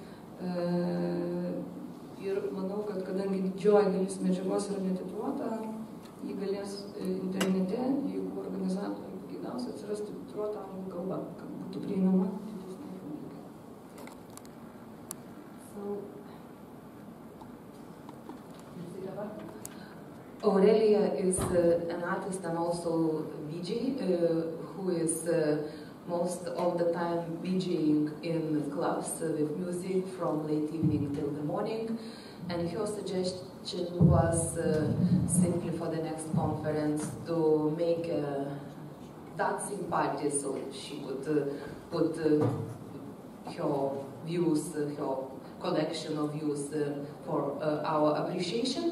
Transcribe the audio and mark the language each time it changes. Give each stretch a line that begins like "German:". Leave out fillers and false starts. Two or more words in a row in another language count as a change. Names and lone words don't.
Lithuanian: Ir manau, kad kadangi didžioji dalis medžiagos yra netitruota, jį galės internete, jeigu organizatoriai pageidaus, atsirasti titruota anglų kalba, kad būtų prieinama didesnė publikai.
English: Aurelija is an artist and also VJ who is most of the time VJing in clubs with music from late evening till the morning, and her suggestion was simply for the next conference to make a dancing party so she could put her views, her collection of views for our appreciation.